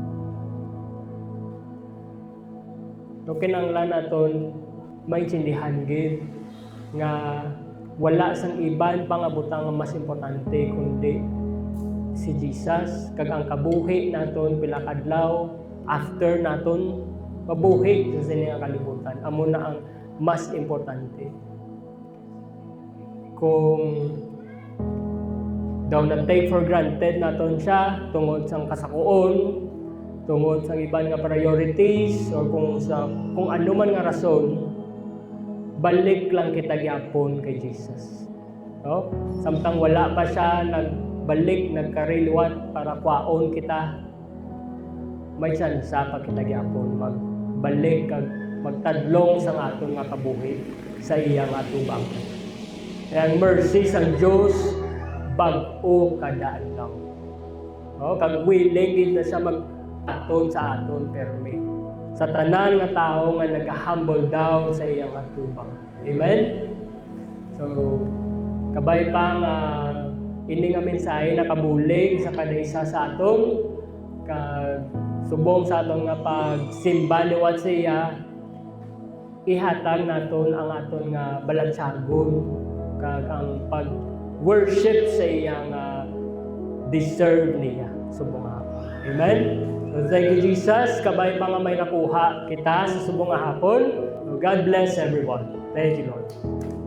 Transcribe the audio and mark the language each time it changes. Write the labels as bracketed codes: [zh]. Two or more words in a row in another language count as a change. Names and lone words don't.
[hil] So kinahanglan naton maintindihan gid nga wala sang iban pangabutang nga mas importante kundi si Jesus kag ang kabuhi naton pila kadlaw after naton mabuhi sa sining kalibutan amo na ang mas importante. Kung daw na [en] take for granted [hil] naton siya tungod sang kasakuon, tungod sa iban nga priorities or kung ano man nga rason, balik lang kita gyapon kay Jesus. No? Samtang wala pa siya nagbalik, nagkariliwat para kwaon kita, may tsansa pa kita gyapon magbalik kag magtadlong sa aton nga kabuhi sa iyang atubang. Kaya ang mercy sang Dios bag-o kada adlaw. No? Kag willing din na siya aton sa aton permi sa tanan nga tao nga nag- [en] humble down [hil] sa iyang atubang. Amen? So, kabay pa nga ini nga mensahe nakabulig sa kada isa sa aton kag subong sa aton nga pagsimba liwat sa iya, ihatag naton ang aton nga balansagon kag ang pag-worship sa iyang deserve niya subong hapon. [en] Amen? So thank you Jesus, [hil] kabay pa nga may nakuha kita sa subong hapon. [en] God bless everyone. Thank you Lord.